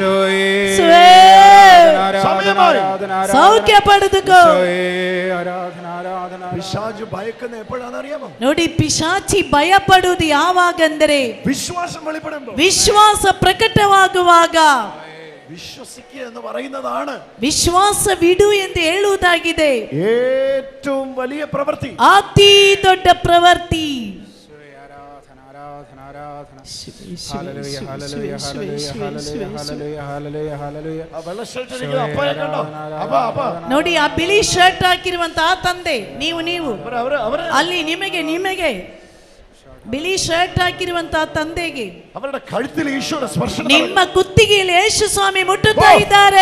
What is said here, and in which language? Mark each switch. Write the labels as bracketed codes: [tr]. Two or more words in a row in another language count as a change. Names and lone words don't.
[kn] ಸೌಖ್ಯ ಪಡೆದುಕೋ. ನೋಡಿ ಪಿಶಾಚಿ ಭಯ ಪಡುವುದು ಯಾವಾಗಂದರೆ ವಿಶ್ವಾಸ ಪ್ರಕಟವಾಗುವಾಗ. ವಿಶ್ವಾಸವಿಡು ಎಂದು ಹೇಳುವುದಾಗಿದೆ. [ml] ഏറ്റവും വലിയ പ്രവൃത്തി, [kn] ಅತಿ ದೊಡ್ಡ ಪ್ರವೃತ್ತಿ. ನೋಡಿ ಆ ಬಿಳಿ ಶರ್ಟ್ ಹಾಕಿರುವಂತಹ ತಂದೆ ನೀವು ಅಲ್ಲಿ ನಿಮಗೆ ಬಿಳಿ ಶರ್ಟ್ ಹಾಕಿರುವಂತಹ ತಂದೆಗೆ ನಿಮ್ಮ ಕುತ್ತಿಗೆಯಲ್ಲಿ ಯೇಸು ಸ್ವಾಮಿ ಮುಟ್ಟುತ್ತಾ ಇದ್ದಾರೆ.